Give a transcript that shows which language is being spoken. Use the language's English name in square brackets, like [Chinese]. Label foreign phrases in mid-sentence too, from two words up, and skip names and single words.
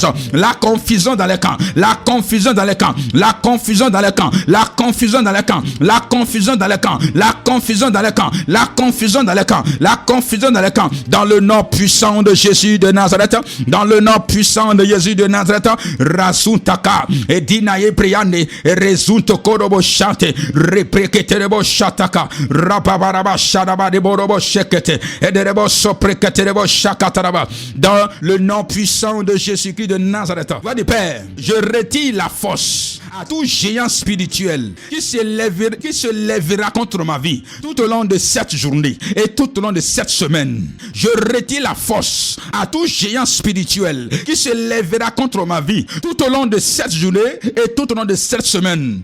[French] La confusion dans les camps. La confusion dans les camps. La confusion dans les camps. La confusion dans les camps. La confusion dans les camps. La confusion dans les camps. La confusion dans les camps. La confusion dans les camps. Dans le nom puissant de Jésus de Nazareth. Dans le nom puissant de Jésus de Nazareth. Rasuntaka. Et dinaye priane. Et rezunto korobo chante. Repreketerebo shataka. Rababaraba shadaba de borobo shekete. Et de rebo sopreketerebo shakataraba. Dans le nom puissant de Jésus-Christ de Nazareth. Va du Père, je retire la force à tout géant spirituel qui se lèvera contre ma vie tout au long de cette journée et tout au long de cette semaine. Je retire la force à tout géant spirituel qui se lèvera contre ma vie tout au long de cette journée et tout au long de cette semaine.